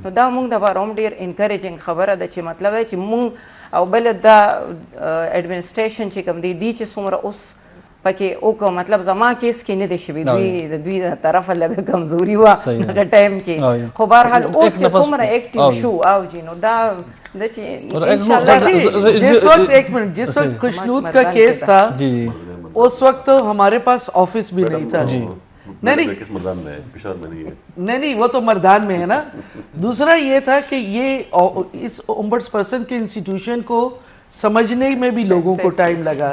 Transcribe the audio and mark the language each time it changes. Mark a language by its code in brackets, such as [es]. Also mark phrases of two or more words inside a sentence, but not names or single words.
[ps] نو دا موږ دپاره هم ډېر انکریجینګ خبره ده چې مطلب دی چې موږ او بله دا ایډمنسټریشن چې کوم دی چې څومره اوس پکې وکړو مطلب زما کیس کې نه دی شوي د دوی د طرفه لږه کمزوري وه هغه ټایم کې خو بهرحال اوس چې څومره ایکټیو شو او جی نو دا [ur] جس وقت جس وقت خوشنود کا کیس تھا اس وقت ہمارے پاس آفس بھی نہیں تھا. نہیں وہ تو مردان میں ہے نا. دوسرا یہ تھا کہ یہ اس اومبڈس پرسن کے انسٹیٹیوشن کو سمجھنے میں بھی لوگوں کو ٹائم لگا.